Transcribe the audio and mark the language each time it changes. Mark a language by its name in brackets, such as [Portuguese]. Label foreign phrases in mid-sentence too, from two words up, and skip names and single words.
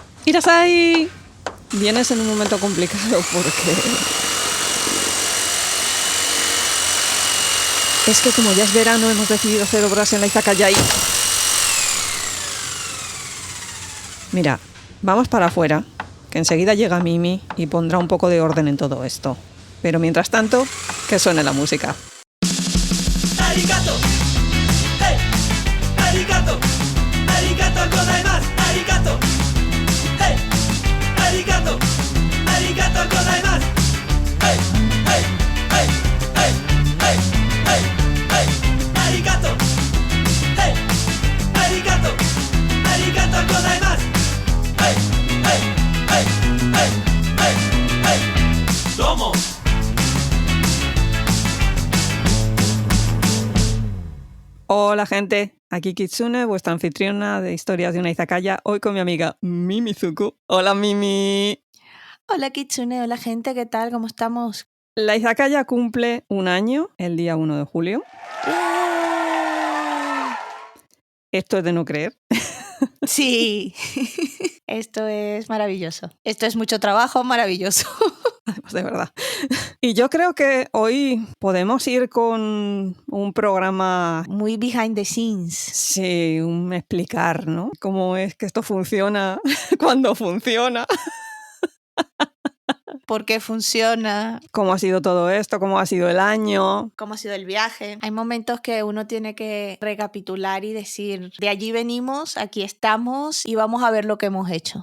[Spanish] Kirasai, vienes en un momento complicado porque es que como ya es verano hemos decidido hacer obras en la Izakaya y... Mira, vamos para afuera, que enseguida llega Mimi y pondrá un poco de orden en todo esto. Pero mientras tanto, que suene la música. [Japanese] ありがとう、hey、ありがとう、ありがとうございます、ありがとう、hey、ありがとう、ありがとうございます、hey、hey、hey、hey、hey、hey、hey、ありがとう、hey、ありがとう、ありがとうございます、hey、hey、hey、hey、hey、hey、どうも. [Spanish] Hola gente, aquí Kitsune, vuestra anfitriona de historias de una izakaya, hoy con mi amiga Mimizuku. Hola Mimi. Hola Kitsune, hola gente, ¿qué tal? ¿Cómo estamos? La izakaya cumple un año el día 1 de julio. ¡Yeah! Esto es de no creer. Sí, esto es maravilloso. Esto es mucho trabajo, maravilloso. Además, de verdad. Y yo creo que hoy podemos ir con un programa... Muy [English] behind the scenes. [Spanish] Sí, un explicar, ¿no? Cómo es que esto funciona cuando funciona. ¿Por qué funciona? Cómo ha sido todo esto, cómo ha sido el año. ¿Cómo ha sido el viaje? Hay momentos que uno tiene que recapitular y decir, de allí venimos, aquí estamos y vamos a ver lo que hemos hecho.